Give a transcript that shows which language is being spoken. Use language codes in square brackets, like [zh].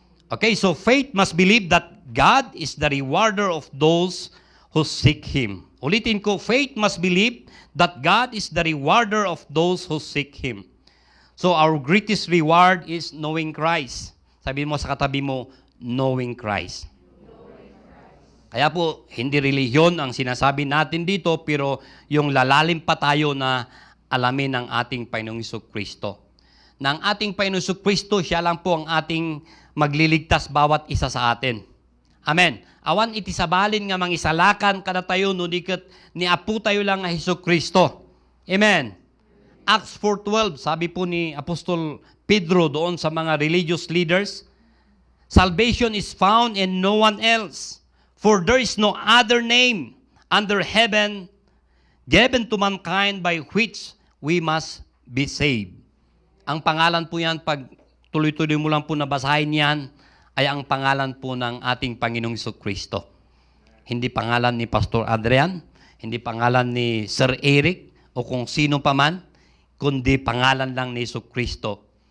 [en] Okay, so faith must believe that God is the rewarder of those who seek Him. [tl] Ulitin ko, [en] faith must believe that God is the rewarder of those who seek Him. So our greatest reward is knowing Christ. [tl] Sabi mo sa katabi mo, [en] knowing Christ. [tl] Kaya po, hindi relihiyon ang sinasabi natin dito, pero yung lalalim pa tayo na alamin ng ating Panginoong Jesucristo. Na ang ating Panginoong Jesucristo, siya lang po ang ating magliligtas bawat isa sa atin. [ilo] Amen. Awan iti sabalin nga mangisalakan kada tayo nudiket ni apo tayo lang nga Jesucristo. Amen. [en] Acts 4:12, [tl] sabi po ni Apostol Pedro doon sa mga [en] religious leaders, salvation is found in no one else. For there is no other name under heaven given to mankind by which we must be saved. [tl] Ang pangalan po yan, pag tuloy-tuloy mo lang po nabasahin yan, ay ang pangalan po ng ating Panginoong Jesucristo. Hindi pangalan ni Pastor Adrian, hindi pangalan ni Sir Eric, o kung sino pa man, kundi pangalan lang ni Jesucristo.